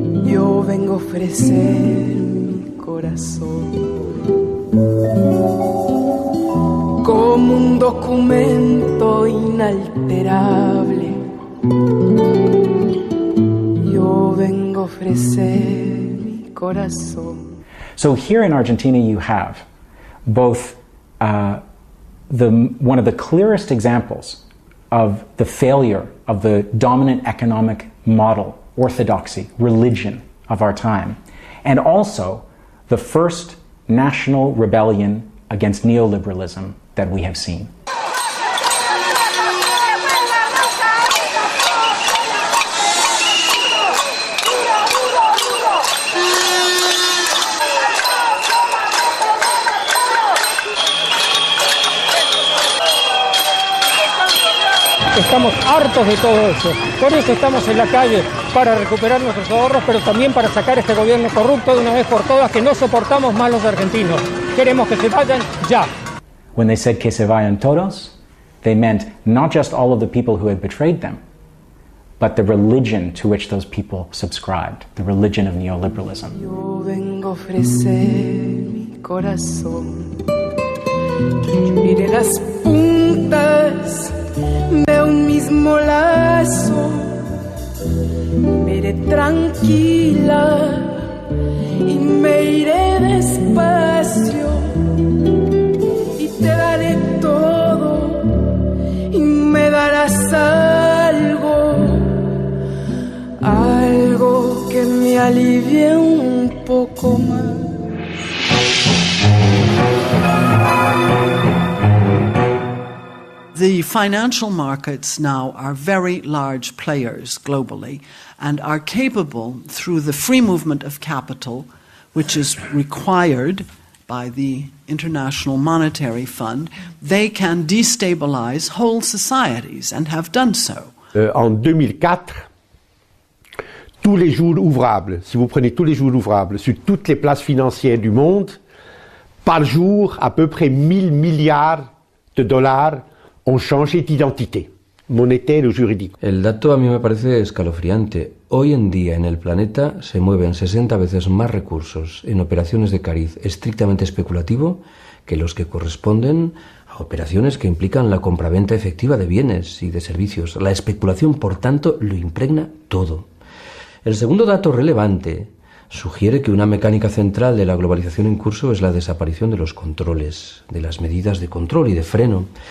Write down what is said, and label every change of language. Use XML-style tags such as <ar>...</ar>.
<es>Yo vengo a ofrecer mi corazón como un documento inalterable. Yo vengo a ofrecer mi corazón.</es> <en>So here in Argentina you have both one of the clearest examples of the failure of the dominant economic model, orthodoxy, religion of our time, and also the first national rebellion against neoliberalism that we have seen.</en> <es>Estamos hartos de todo eso. Por eso estamos en la calle, para recuperar nuestros ahorros, pero también para sacar este gobierno corrupto de una vez por todas, que no soportamos más los argentinos. Queremos que se vayan ya.</es> <en>When they said</en> <es>que se vayan todos,</es> <en>they meant not just all of the people who had betrayed them, but the religion to which those people subscribed, the religion of neoliberalism.</en> <es>Yo vengo a ofrecer mi corazón. Mire las puntas de un mismo lazo. Me iré tranquila y me iré despacio y te daré todo y me darás algo que me alivie un poco más.</es> <en>The financial markets now are very large players globally and are capable, through the free movement of capital, which is required by the International Monetary Fund, they can destabilize whole societies and have done so.</en> <fr>En 2004, tous les jours ouvrables, si vous prenez tous les jours ouvrables sur toutes les places financières du monde, par jour, à peu près 1000 milliards de dollars ont changé d'identité, monétaire</fr> <es>o jurídico. El dato a mí me parece escalofriante. Hoy en día en el planeta se mueven 60 veces más recursos en operaciones de cariz estrictamente especulativo que los que corresponden a operaciones que implican la compraventa efectiva de bienes y de servicios. La especulación, por tanto, lo impregna todo. El segundo dato relevante sugiere que una mecánica central de la globalización en curso es la desaparición de los controles, de las medidas de control y de freno.</es>